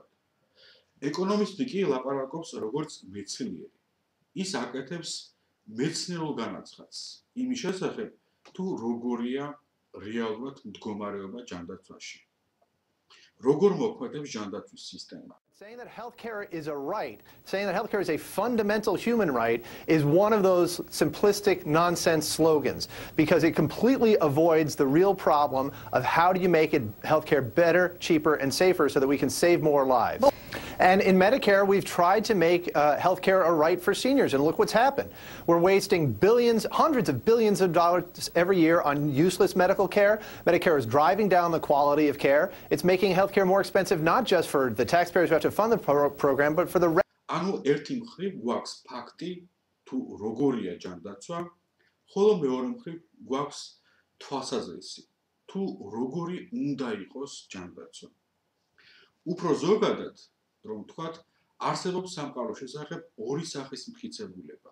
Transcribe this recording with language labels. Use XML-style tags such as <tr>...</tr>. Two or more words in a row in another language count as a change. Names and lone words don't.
<ka>ეკონომისტი კი ლაპარაკობს როგორც მეცნიერი. ის აკეთებს მეცნიერულ განაცხადს იმის შესახებ, თუ როგორია რეალურად მდგომარეობა ჯანდაცვაში. როგორ მოქმედებს ჯანდაცვის სისტემა.</ka> <en>Saying that healthcare is a right, saying that healthcare is a fundamental human right is one of those simplistic nonsense slogans because it completely avoids the real problem of how do you make healthcare better, cheaper, and safer so that we can save more lives. And in Medicare, we've tried to make healthcare a right for seniors, and look what's happened. We're wasting billions, hundreds of billions of dollars every year on useless medical care. Medicare is driving down the quality of care. It's making healthcare more expensive, not just for the taxpayers who have to fund the program, but for the rest.</en> <ka>ანუ ერთი მხრივ გვაქვს ფაქტი, თუ როგორია ჯანდაცვა, ხოლო მეორე მხრივ გვაქვს თვალსაზრისი, თუ როგორი უნდა იყოს ჯანდაცვა. უფრო ზოგადად რომ თქვათ, არსებობს სამყაროს შესახებ ორი სახის მტკიცებულება.</ka>